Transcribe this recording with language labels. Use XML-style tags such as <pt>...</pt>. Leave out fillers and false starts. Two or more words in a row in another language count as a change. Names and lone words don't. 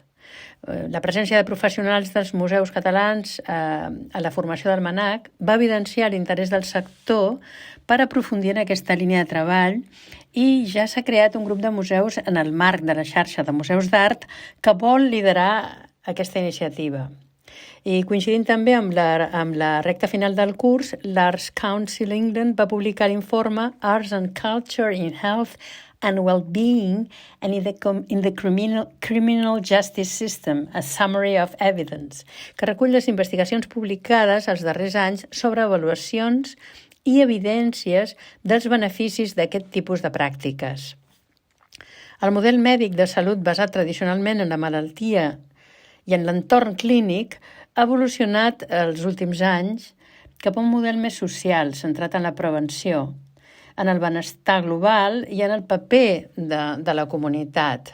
<ca>La presència de professionals dels museus catalans a la formació del MNAC va evidenciar l'interès del sector per aprofundir en aquesta línia de treball i ja s'ha creat un grup de museus en el marc de la xarxa de museus d'art que vol liderar aquesta iniciativa. I coincidint també amb la recta final del curs, l'Arts Council England va publicar l'informe Arts and Culture in Health and Well-Being and in the Criminal Justice System, a Summary of Evidence, que recull les investigacions publicades els darrers anys sobre avaluacions i evidències dels beneficis d'aquest tipus de pràctiques. El model mèdic de salut basat tradicionalment en la malaltia i en l'entorn clínic ha evolucionat els últims anys cap a un model més social, centrat en la prevenció, en el benestar global i en el paper de la comunitat.</ca>